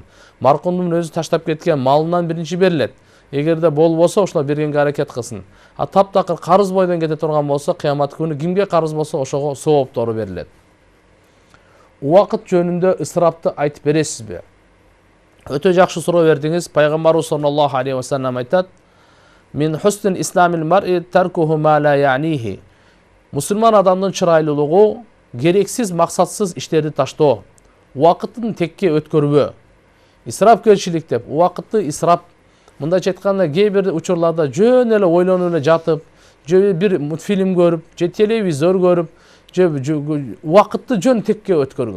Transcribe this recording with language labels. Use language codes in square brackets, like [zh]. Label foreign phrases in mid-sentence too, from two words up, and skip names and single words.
[ky] Маркумдун өзү таштап кеткен малынан биринчи берилет. Эгерде болбосо, ошол бергенге аракет кылсын. Таптакыр карыз бойдон кете турган болсо, кыямат күнү кимге карыз болсо, ошого сооптору берилет. Убакыт жөнүндө ысырапты айтып бересизби? Өтө жакшы суроо бердиңиз. [ar] Пайгамбарыбыз صلى الله عليه وسلم айтат: "من حسن إسلام المرء تركه ما لا يعنيه." [ky] Мусулман адамдын чырайлуулугу керексиз, максатсыз иштерди таштоо, убакытын текке өткөрбөө. Исрапкерчилик деп убакытты исрап, мындайча айтканда кээ бир учурларда жөн эле ойлонуп эле жатып, же бир мультфильм көрүп, же телевизор көрүп, же убакытты жөн текке өткөргөн.